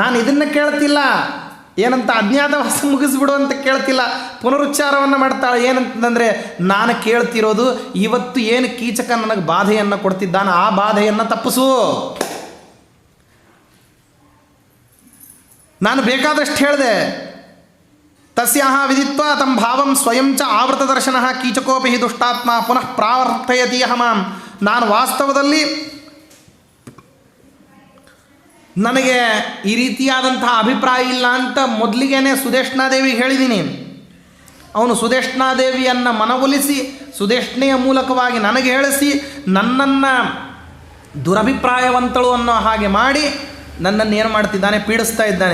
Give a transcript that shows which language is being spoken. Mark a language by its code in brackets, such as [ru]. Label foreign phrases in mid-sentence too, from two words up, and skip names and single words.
[kn] ನಾನು ಇದನ್ನು ಕೇಳ್ತಿಲ್ಲ, ಏನಂತ ಅಜ್ಞಾತವಾಸ ಮುಗಿಸ್ಬಿಡು ಅಂತ ಕೇಳ್ತಿಲ್ಲ, ಪುನರುಚ್ಚಾರವನ್ನು ಮಾಡ್ತಾಳೆ. ಏನಂತಂದರೆ, ನಾನು ಕೇಳ್ತಿರೋದು ಇವತ್ತು ಏನು ಕೀಚಕ ನನಗೆ ಬಾಧೆಯನ್ನು ಕೊಡ್ತಿದ್ದಾನೆ ಆ ಬಾಧೆಯನ್ನು ತಪ್ಪಿಸು. ನಾನು ಬೇಕಾದಷ್ಟು ಹೇಳಿದೆ. [sa] ತಸ್ಯಾಹ ವಿದಿತ್ವಾ ತಂ ಭಾವಂ ಸ್ವಯಂ ಚ ಆವೃತ ದರ್ಶನ ಕೀಚಕೋಪಿ ಹಿ ದುಷ್ಟಾತ್ಮ ಪುನಃ ಪ್ರಾವರ್ತಯತೀಹ ಮಾಂ. [kn] ನಾನು ವಾಸ್ತವದಲ್ಲಿ ನನಗೆ ಈ ರೀತಿಯಾದಂತಹ ಅಭಿಪ್ರಾಯ ಇಲ್ಲ ಅಂತ ಮೊದಲಿಗೇನೆ ಸುದೇಶ್ನಾದೇವಿಗೆ ಹೇಳಿದ್ದೀನಿ. ಅವನು ಸುದೇಶ್ನಾದೇವಿಯನ್ನು ಮನವೊಲಿಸಿ ಸುದೇಶ್ನೆಯ ಮೂಲಕವಾಗಿ ನನಗೆ ಹೇಳಿಸಿ ನನ್ನನ್ನು ದುರಭಿಪ್ರಾಯವಂತಳು ಅನ್ನೋ ಹಾಗೆ ಮಾಡಿ ನನ್ನನ್ನು ಏನು ಮಾಡ್ತಿದ್ದಾನೆ, ಪೀಡಿಸ್ತಾ ಇದ್ದಾನೆ.